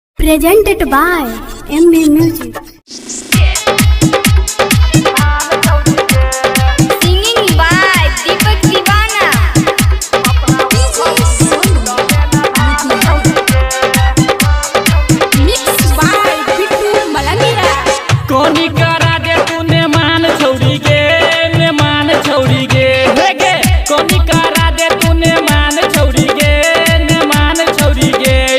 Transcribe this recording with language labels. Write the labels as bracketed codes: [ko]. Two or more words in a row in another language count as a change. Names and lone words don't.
[en] presented by MB Music. Singing by Deepak Divana. Mixed by Bittu Malangira. [bgc] कोनी करा दे तूने मान छोड़ी गे मेहमान छोड़ी गे हे गे कोनी करा दे तूने मान छोड़ी गे मेहमान छोड़ी गे